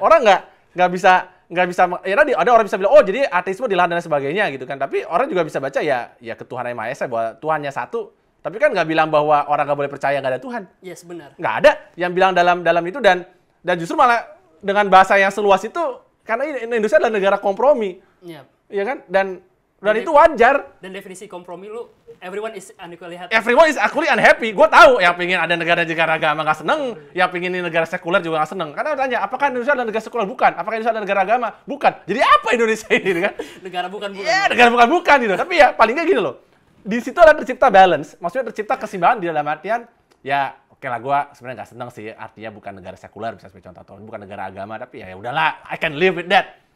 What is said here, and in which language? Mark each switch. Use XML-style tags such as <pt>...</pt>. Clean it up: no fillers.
<id>Orang nggak bisa ya tadi ada orang bisa bilang oh jadi ateisme dilarang dan sebagainya gitu kan. Tapi orang juga bisa baca ya ketuhanan Maha Esa bahwa Tuhannya satu. Tapi kan nggak bilang bahwa orang nggak boleh percaya nggak ada Tuhan.</id> <en>Yes,</en> <id>benar. Nggak ada yang bilang dalam itu dan justru malah dengan bahasa yang seluas itu karena Indonesia adalah negara kompromi. Iya. Iya kan? Dan itu wajar. Dan definisi kompromi lu,</id> <en>everyone is unequally happy. Everyone is equally unhappy.</en> <id>Gue tahu yang pingin ada negara agama nggak seneng, yang pingin ini negara sekuler juga nggak seneng. Karena tanya, apakah Indonesia adalah negara sekuler? Bukan. Apakah Indonesia adalah negara agama? Bukan. Jadi apa Indonesia ini kan? Negara bukan. Iya, negara bukan gitu. Tapi ya paling nggak gini loh. Di situ ada tercipta balance. Maksudnya tercipta keseimbangan di dalam artian ya oke lah, gue sebenarnya nggak seneng sih, artinya bukan negara sekuler, bisa sebagai contoh, atau bukan negara agama, tapi ya udahlah,</id> <en>I can live with that.</en>